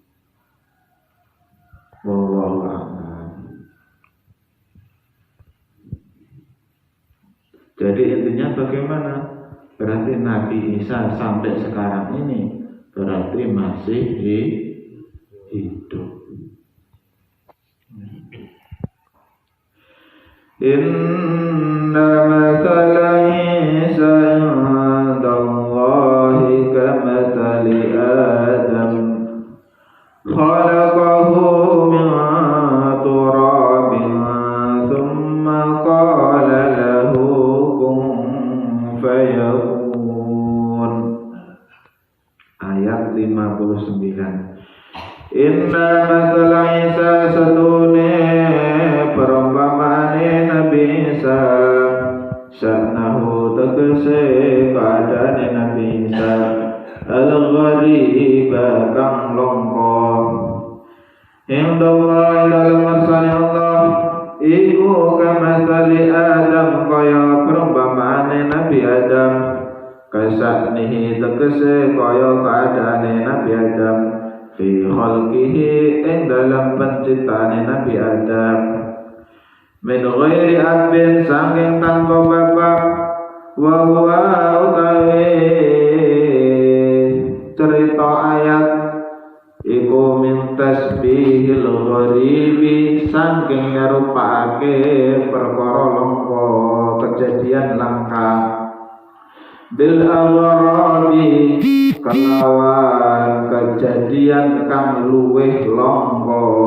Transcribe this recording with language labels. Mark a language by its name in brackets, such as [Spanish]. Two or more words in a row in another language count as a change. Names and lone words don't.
[Arabic] والله أعلم. [Indonesian] Jadi intinya bagaimana? Berarti Nabi Isa sampai sekarang ini berarti masih hidup. [Arabic] إن مثل عيسى عند الله كمثل آدم خلقه من تراب ثم قال له كن فيكون. [Indonesian] Ayat 59. [Arabic] إن مثل عيسى [Javanese] satune perumpamaane Nabi Isa, sya'nahu tegese keadaane Nabi Isa, al-ghariba kang longko, indallah dalam marsane Allah, iku [Arabic] كمثل آدم [Javanese] kaya perumpamaane Nabi Adam, kasa'nihi tegese kaya keadaane Nabi Adam, [Arabic] في خلقه [Javanese] ing dalam penciptaane Nabi Adam, [Arabic] من غير أب [Javanese] saking tanpa bapak, [Arabic] وهو [Javanese] utawi cerita ayat iku [Arabic] من تشبيه الغريب [Javanese] saking nyerupake perkara langka, kejadian langka, [Arabic] بالأغرب [Javanese] kelawan kejadian kang luweh langka,